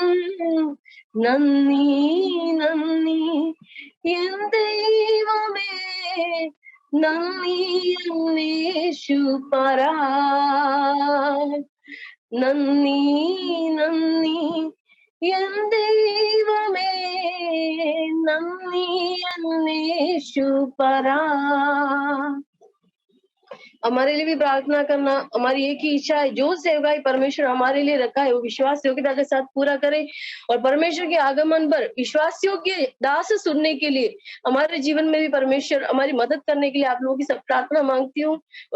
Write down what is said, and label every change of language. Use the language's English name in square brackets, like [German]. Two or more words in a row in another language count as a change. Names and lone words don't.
[Malayalam] നന്ദി നന്ദി എൻ ദൈവമേ നന്ദി യേശുപരാ നന്ദി നന്ദി എൻ ദൈവമേ നന്ദി യേശുപരാ। [Hindi] हमारे लिए भी प्रार्थना करना। हमारी एक ही इच्छा है, जो सेवकाई परमेश्वर हमारे लिए रखा है वो विश्वास योग्यता के साथ पूरा करें। और परमेश्वर के आगमन पर विश्वास योग्य दास सुनने के लिए हमारे जीवन में भी परमेश्वर हमारी मदद करने के लिए आप लोगों की सब प्रार्थना मांगती हूँ।